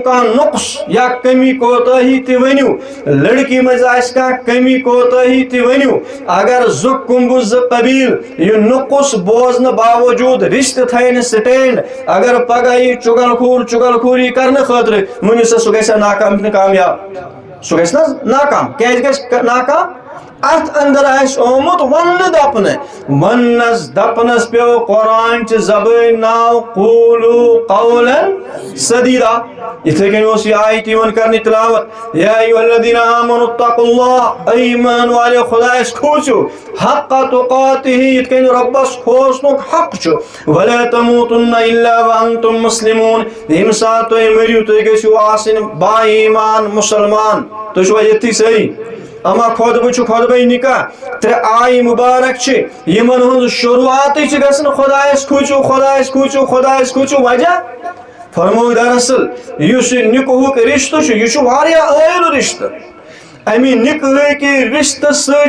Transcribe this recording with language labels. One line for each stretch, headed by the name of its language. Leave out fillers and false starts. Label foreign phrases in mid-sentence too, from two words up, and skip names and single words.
Kashmiri: کانٛہہ نقص یا کمی کوتاہی تہِ ؤنِو لڑکی مز آسہِ کانٛہہ کمی کوتاہی تہِ ؤنِو اگر زٕ کُنبہٕ زٕ قبیل یہِ نقص بوزنہٕ باوجوٗد رشتہٕ تھاونہِ سٹینڈ اگر پگہہ یہِ چُگل خوری کرنہٕ خٲطرٕ ؤنِو سا سُہ گژھِ ناکام نہٕ کامیاب سُہ گژھِ نہ ناکام کیازِ گژھِ ناکام ات اندر آس آمت ونس دپنس پیو قرآن چہ زبان ناو
Arabic: قولوا قولا سدیدا
Kashmiri: اتھے کن اس یہ آیت یوان کرنی تلاوت
Arabic: یا ایھا الذین آمنوا اتقوا اللہ
Urdu: اے ایمان والے
Kashmiri: خدایس کھوژِو
Arabic: حق تقاتہ
Kashmiri: یتھ کن ربس کھوژنُک حق چھُ
Arabic: ولا تموتن الا وانتم مسلمون
Kashmiri: ییٚمہِ ساتہٕ تُہۍ مٔرِو تُہۍ گٔژھِو آسٕنۍ با ایمان مسلمان تُہۍ چھُوا ییٚتھی صحیح اما خطبہ چھُ خطبہ نکاح ترٛےٚ آیہِ مبارک چھِ یمن ہُنٛد شروعاتٕے چھِ گژھان خدایس کھوژِو خدایس کھوژِو خدایس کھوژِو وجہ فرموو دراصل یُس یہِ نکاحُک رشتہٕ چھُ یہِ چھُ واریاہ عٲلی رشتہٕ امہِ نکاحٕکہِ رشتہٕ سۭتۍ